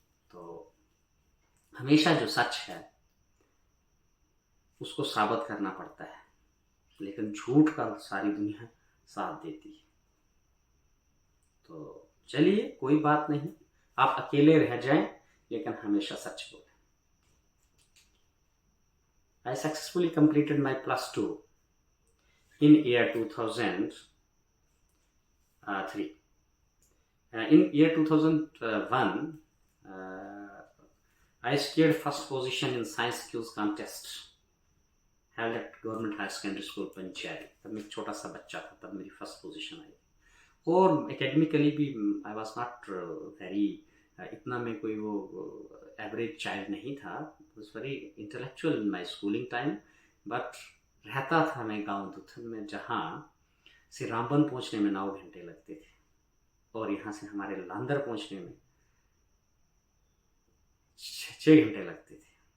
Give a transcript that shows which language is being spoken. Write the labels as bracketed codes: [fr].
[hi] तो हमेशा जो सच है उसको साबित करना पड़ता है, लेकिन झूठ का सारी दुनिया साथ देती है। तो चलिए कोई बात नहीं, आप अकेले रह जाएं लेकिन हमेशा सच बोलें। [en] I successfully completed my +2 in year 2003. In year 2001, I scored first position in science quiz contest held at Government High Secondary School Panchairi. [hi] तब मैं एक छोटा सा बच्चा था, तब मेरी फर्स्ट पोजीशन आई। और एकेडमिकली भी [en] I was not very, [hi] इतना मैं कोई वो एवरेज चाइल्ड नहीं था। [en] was very intellectual in my schooling time, but [hi] रहता था मैं गांव दुथन में, जहाँ से रामबन पहुंचने में 9 घंटे लगते थे और यहाँ से हमारे लांदर पहुंचने में 6 घंटे लगते थे।